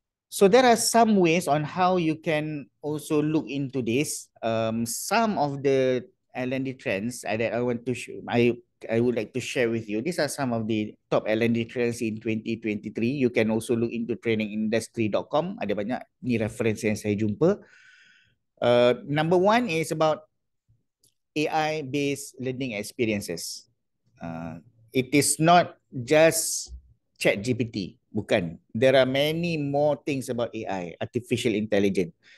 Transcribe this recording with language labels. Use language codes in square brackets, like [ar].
[en] So there are some ways on how you can also look into this. Some of the L&D trends that I want to I would like to share with you. These are some of the top L&D trends in 2023. You can also look into trainingindustry.com. [ms] Ada banyak ni reference yang saya jumpa. [en] Number one is about AI-based learning experiences. It is not just ChatGPT, bukan. There are many more things about AI, artificial intelligence.